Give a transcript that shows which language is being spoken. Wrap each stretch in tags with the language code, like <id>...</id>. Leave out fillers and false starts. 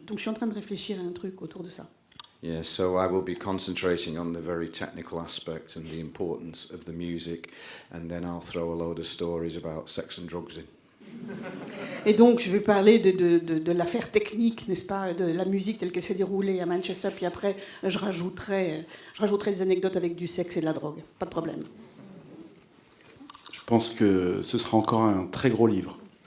<fr>Donc je suis en train de réfléchir à un truc autour de ça.</fr> <en>Yeah, so I will be concentrating on the very technical aspect and the importance of the music, and then I'll throw a load of stories about sex and drugs in.</en> <fr>Et donc je vais parler de l'affaire technique, n'est-ce pas, de la musique telle qu'elle s'est déroulée à Manchester, puis après je rajouterai des anecdotes avec du sexe et de la drogue. Pas de problème. Je pense que ce sera encore un très gros livre.</fr>